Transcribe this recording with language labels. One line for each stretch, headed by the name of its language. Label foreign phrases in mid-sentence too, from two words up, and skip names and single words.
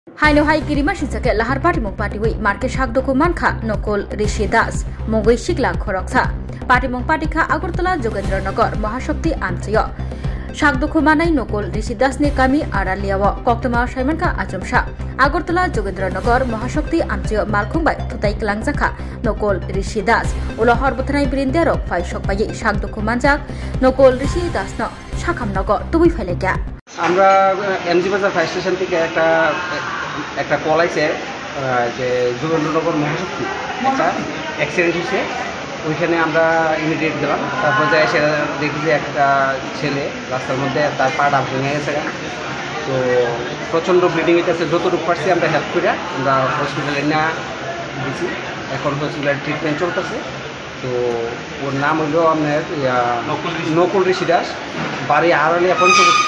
Kok Borok: Haino hai kirima shisake lahar party mong party wi marke shak doku mankha nokol Rishi Das mogoi shikla khoroksa party mong party kha Agartala Jogendranagar Mahashakti Amchayo shak doku manai nokol Rishi Das ni kami araliawo koktama Saimanka Ajamsha Agartala Jogendranagar Mahashakti Amchayo malkhungbai thutai klangjakha nokol Rishi Das ulo horbothnai brinderok phai sokpai shak doku manjak nokol Rishi Das no shakamnago tubui phailekya
Bangla: আমরা এমজি বাজার
English: fire station
Bangla: থেকে একটা কল আছে যে যোগেন্দ্রনগর মহাশক্তি একটা অ্যাক্সিডেন্ট হয়েছে ওইখানে আমরা ইমিডিয়েট গেলাম তারপর যাই এসে দেখি যে একটা ছেলে রাস্তার মধ্যে তার পাটা ভেঙে গেছে তো প্রচণ্ড ব্লিডিং হইতেছে যতটুকু পারছি আমরা হেল্প করে আমরা হসপিটালে না দিয়েছি এখন হসপিটালে ট্রিটমেন্ট চলতেছে তো ওর নাম হইল আপনার নকুল ঋষি দাস বাড়ি আড়ালিয়া পঞ্চবটি।